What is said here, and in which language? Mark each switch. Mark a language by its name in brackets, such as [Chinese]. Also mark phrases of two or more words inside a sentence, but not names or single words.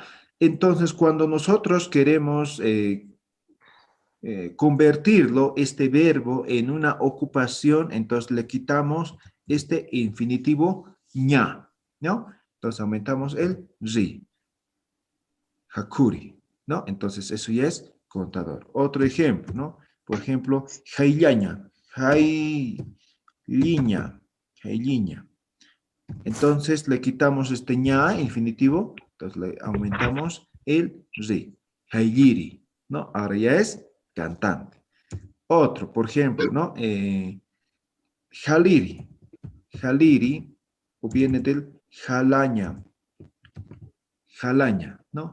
[Spanish] Entonces, cuando nosotros queremos convertirlo, este verbo, en una ocupación, entonces le quitamos este infinitivo ña, ¿no? Entonces aumentamos el ri. Hakuri, ¿no? Entonces eso ya es contador. Otro ejemplo, ¿no? Por ejemplo, [Aymara] jaillaña, jailiña, jailiña. [Spanish] Entonces le quitamos este ña, infinitivo, entonces le aumentamos el ri, jailiri, ¿no? Ahora ya es cantante. Otro, por ejemplo, ¿no? [Aymara] Jaliri, jaliri, [Spanish] o viene del jalaña, jalaña, ¿no?